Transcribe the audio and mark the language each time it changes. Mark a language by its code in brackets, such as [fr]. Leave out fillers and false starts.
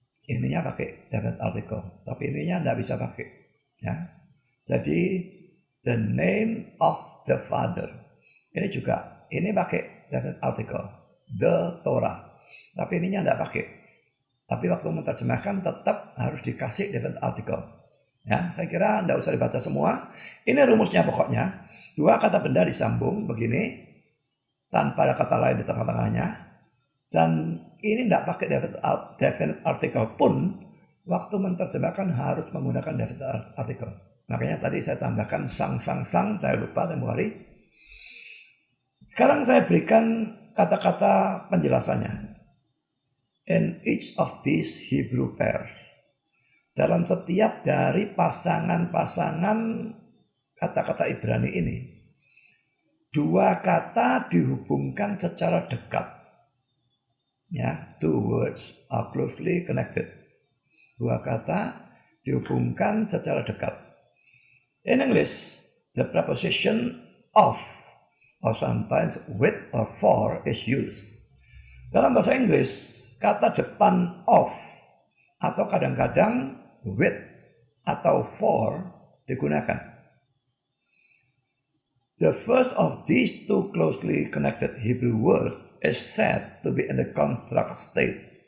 [id] Ininya pakai definite article, tapi ininya tidak bisa pakai ya. Jadi [en] the name of the father. [id] Ini juga, ini pakai definite article, the Torah. Tapi ininya tidak pakai. Tapi waktu menerjemahkan tetap harus dikasih definite article. Ya, saya kira tidak usah dibaca semua. Ini rumusnya pokoknya. Dua kata benda disambung begini, tanpa ada kata lain di tengah-tengahnya. Dan ini tidak pakai definite article pun, waktu menerjemahkan harus menggunakan definite article. Makanya tadi saya tambahkan sang, saya lupa tempoh hari. Sekarang saya berikan kata-kata penjelasannya. [en] In each of these Hebrew pairs. [id] Dalam setiap dari pasangan-pasangan kata-kata Ibrani ini, dua kata dihubungkan secara dekat. Ya, [en] two words are closely connected. [id] Dua kata dihubungkan secara dekat. [en] In English, the preposition of or sometimes with or for is used. [id] Dalam bahasa Inggris, kata depan of atau kadang-kadang with atau for digunakan. [en] The first of these two closely connected Hebrew words is said to be in the construct state.